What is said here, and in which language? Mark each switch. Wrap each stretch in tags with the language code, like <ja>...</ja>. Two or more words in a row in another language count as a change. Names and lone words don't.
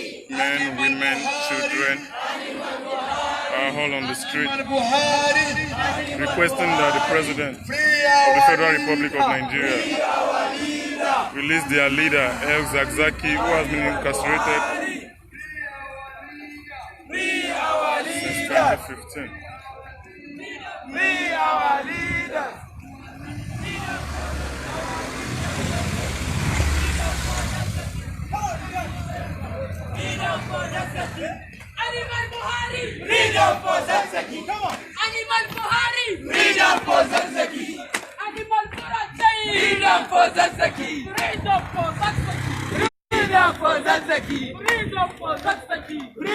<en>Men, women, children are all on the street requesting that the President of the Federal Republic of Nigeria release their leader, El Zakzaki, who has been incarcerated since 2015. Free our leaders! Freedom for Zakzaki! Animal Buhari! Freedom for Zakzaki! Come on! Animal Buhari! Freedom for Zakzaki! Animal Buhari! Freedom for Zakzaki! Freedom for Zakzaki! Freedom for Zakzaki! Freedom for Zakzaki!</en>